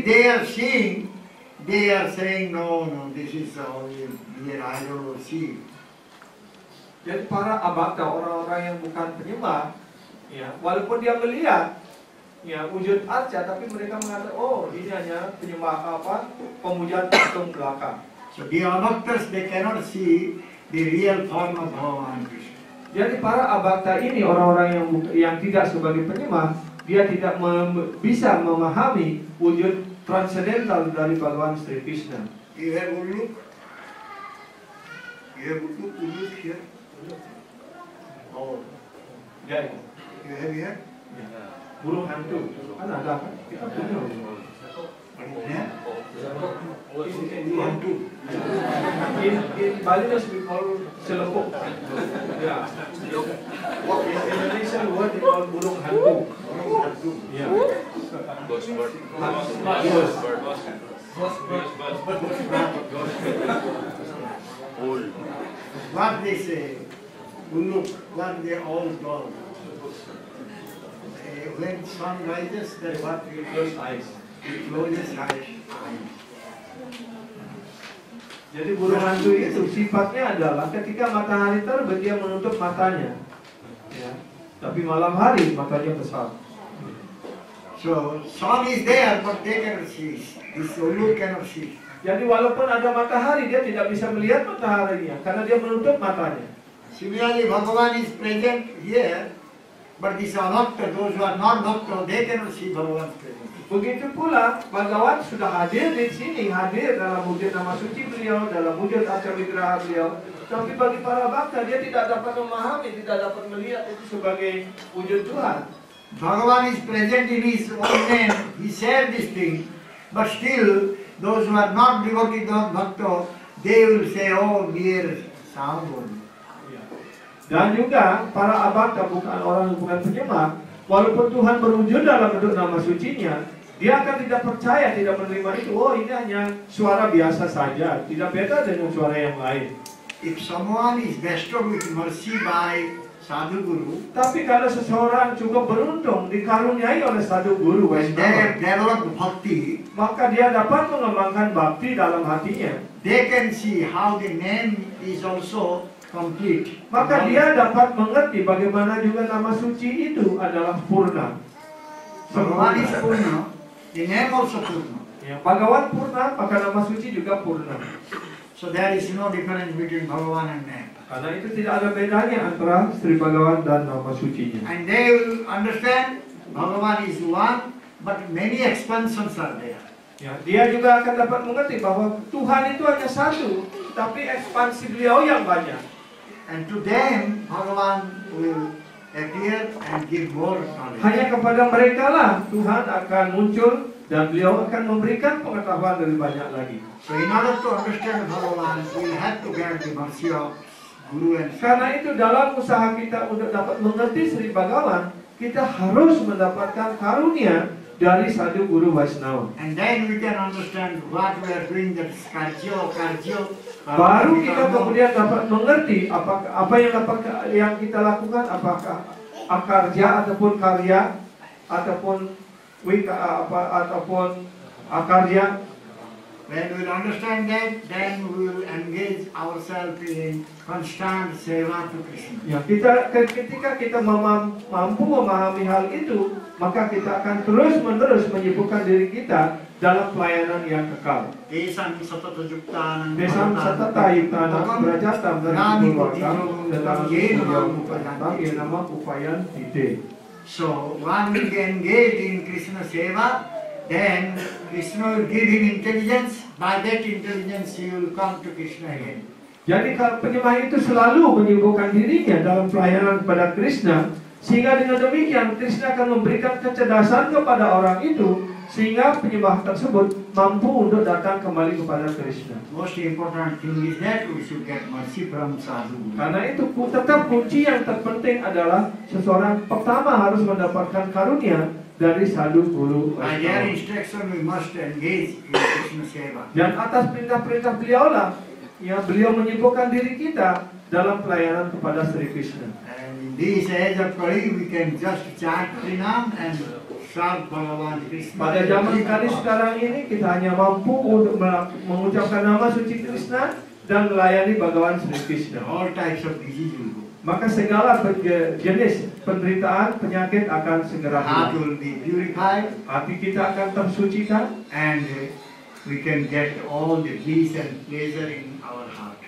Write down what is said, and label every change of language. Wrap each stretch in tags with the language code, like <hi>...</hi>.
<en>are seeing, they are saying, no, this is only mere idol or see.</en> <id>Jadi para abaka, orang-orang yang bukan penyembah, ya, walaupun dia melihat ya wujud arca, tapi mereka mengatakan, oh ini hanya penyembah pemujaan patung belaka.</id> <en>So the abhaktas, they cannot see the real form of Bhagavan Krishna.</en> <id>Jadi para abakta ini orang-orang yang tidak sebagai penyembah, dia tidak bisa memahami wujud transendental dari Bhagavan Sri Krishna.</id> <en>You have Ulluk? You have Ulluk here? Oh,</en> <id>Ya,</id> <en>you have here?</en> <id>burung hantu. Kan ada kan? Kita punya.</id> <en>Yeah? Hantu. In Bali we call selepuk. Ya. In Indonesian word we call burung hantu. Ya. What they say, Ulluk, what they all call. When sun rises, that's what we close eyes. We close his eyes.</en> <id>Jadi burung hantu itu sifatnya adalah ketika matahari terbit dia menutup matanya, ya. Tapi malam hari matanya besar.</id> <en>So sun is there, but they cannot see. This Ulluk cannot see.</en> <id>Jadi walaupun ada matahari dia tidak bisa melihat mataharinya karena dia menutup matanya.</id> <en>Similarly, Bhagavan is present here, but these are bhakta, those who are not bhakta, they cannot see Bhagavan's presence.</en> <id>Begitu pula Bhagavan sudah hadir di sini, hadir dalam wujud nama suci beliau, dalam wujud arca wigraha beliau. Tapi bagi para bhakta dia tidak dapat memahami, tidak dapat melihat itu sebagai wujud Tuhan.</id> <en>Bhagavan is present in his own name, he said this thing, but still, those who are not devotee, not bhakta, they will say, oh, mere sound only.</en> <id>Dan juga para abhakta, bukan orang yang bukan penyembah, walaupun Tuhan berwujud dalam bentuk nama sucinya, dia akan tidak percaya, tidak menerima itu. Oh, ini hanya suara biasa saja, tidak beda dengan suara yang lain.</id> <en>If someone is bestowed with mercy by sadhu guru,</en> <id>Tapi kalau seseorang cukup beruntung dikaruniai oleh sadhu guru</id> <en>when they have developed bhakti,</en> <id>maka dia dapat mengembangkan bakti dalam hatinya.</id> <en>they can see how the name is also complete.</en> <id>Maka dia dapat mengerti bagaimana juga nama suci itu adalah purna.</id> <en>Bhagavan is Purna, the name also Purna.</en> <id>Ya, Bhagavan purna, maka nama suci juga purna.</id> <en>So there is no difference between Bhagavan and name.</en> <id>Karena itu tidak ada bedanya antara Sri Bhagavan dan nama sucinya.</id> <en>And they will understand Bhagavan is one, but many expansions are there.</en> <id>Ya, dia juga akan dapat mengerti bahwa Tuhan itu hanya satu, tapi ekspansi beliau yang banyak.</id> <en>And to them, Bhagavan will appear and give more knowledge.</en> <id>Hanya kepada mereka lah Tuhan akan muncul dan beliau akan memberikan pengetahuan lebih banyak lagi.</id> <en>So in order to understand Bhagavan, we have to get the mercy of Guru and</en> <id>Karena itu dalam usaha kita untuk dapat mengerti Sri Bhagavan, kita harus mendapatkan karunia dari sadhu guru Vaishnava.</id> <en>And then we can understand what we are doing, that is karjo.</en> <id>Baru kita kemudian dapat mengerti apa yang kita lakukan, apakah akarja ataupun karya ataupun ataupun akarya.</id> <en>When we will understand that, then we will engage ourselves in constant seva to Krishna.</en> <id>Ya, ketika kita mampu memahami hal itu, maka kita akan terus-menerus menyibukkan diri kita dalam pelayanan yang kekal.</id> <sa>Desam satata yuktanam Desam satata yuktanam brajatam Nami</sa> <id>berkata dalam ye nama upayan ide.</id> <en>So one will engage in Krishna seva, then Krishna will give him intelligence. By that intelligence he will come to Krishna again.</en> <id>Jadi penyembah itu selalu menyibukkan dirinya dalam pelayanan kepada Krishna, sehingga dengan demikian Krishna akan memberikan kecerdasan kepada orang itu, sehingga penyembah tersebut mampu untuk datang kembali kepada Krishna.</id> <en>Most important thing is that we should get mercy from sadhu.</en> <id>Karena itu tetap kunci yang terpenting adalah seseorang pertama harus mendapatkan karunia dari sadhu guru</id> <en>By their</en> <id>Vaishnava.</id> <en>instruction we must engage in Krishna seva.</en> <id>Dan atas perintah-perintah beliau lah, ya beliau menyibukkan diri kita dalam pelayanan kepada Sri Krishna.</id> <en>And in this age of Kali we can just chant Harinam and serve Bhagavan Krishna.</en> <id>Pada zaman sekarang ini kita hanya mampu untuk mengucapkan nama suci Krishna dan melayani Bhagavan Sri Krishna.</id> <en>All types of disease will go.</en> <id>Maka segala jenis penderitaan, penyakit akan segera</id> <en>Heart</en> <id>hilang.</id> <en>will be purified,</en> <id>Hati kita akan tersucikan,</id> <en>and we can get all the peace and pleasure in our heart.</en>